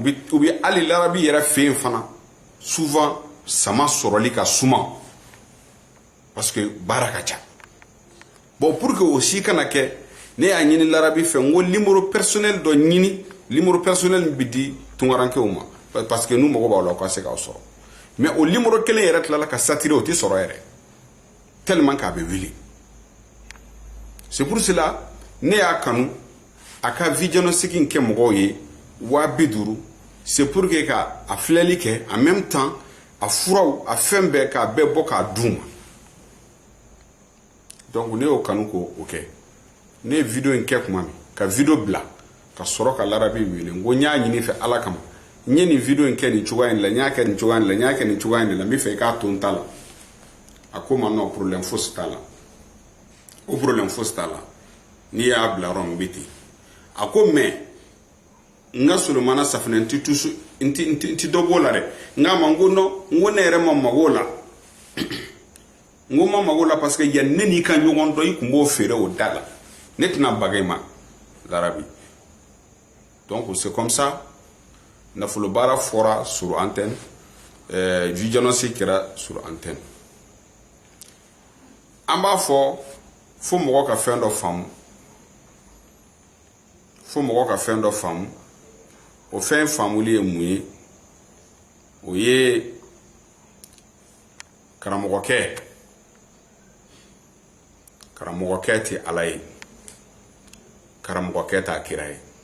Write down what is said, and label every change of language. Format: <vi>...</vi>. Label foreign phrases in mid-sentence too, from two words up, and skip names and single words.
<bm>bɛ hali larabi yɛrɛ fɛ yen fana souvent sama sɔrɔli ka suma</bm> <fr>parce que</fr> <bm>baara ka ca bon</bm> <fr>pour que</fr> <bm>o si kana kɛ ne y'a ɲini larabi fɛ n ko</bm> <fr>numéro personnel</fr> <bm>dɔ ɲini</bm> <fr>numéro personnel</fr> <bm>bɛ di tungarankɛw ma</bm> <fr>parce que</fr> <bm>n'u mago b'aw la u ka se k'aw sɔrɔ mais o numéro kelen yɛrɛ tilala ka saturer o tɛ sɔrɔ yɛrɛ tellement k'a bɛ wuli</bm> <fr>c'est pour cela</fr> <bm>ne y'a kanu a ka</bm> <fr>vie diagnostic</fr> <bm>kɛ mɔgɔw ye 50</bm> <fr>c'est pour que</fr> <bm>ka a filɛli kɛ</bm> <fr>en même temps</fr> <bm>a furaw a fɛn bɛɛ k'a bɛɛ bɔ k'a d'u ma donc ne y'o kanu k'o kɛ ne ye vidéo in kɛ kuma min ka vidéo bila ka sɔrɔ ka larabi wele n ko n y'a ɲini fɛ ala kama n ye nin vidéo in kɛ nin cogoya in la n y'a kɛ nin cogoya in la n y'a kɛ nin cogoya in la n bɛ fɛ i k'a to n ta la a ko ma</bm> <fr>non problème</fr> <bm>fosi t'a la o problème fosi t'a la n'i y'a bila yɔrɔ min bɛ ten a ko mais n ka solomana safinɛ n ti dɔ b'o la dɛ n k'a ma n ko non n ko ne yɛrɛ ma mago la n ko ma mago la</bm> <fr>parce que</fr> <bm>yan ne n'i ka ɲɔgɔn dɔn i tun b'o feere o da la ne tɛna baga i ma larabi</bm> <fr>donc c'est comme ça</fr> <bm>nafolo baara fɔra</bm> <fr>sur antenne vie diagnostic</fr> <bm>kɛra</bm> <fr>sur antenne</fr> <bm>an b'a fɔ fo mɔgɔ ka fɛn dɔ faamu o fɛn faamuli ye mun ye o ye karamɔgɔkɛ tɛ ala ye karamɔgɔkɛ t'a kira ye</bm>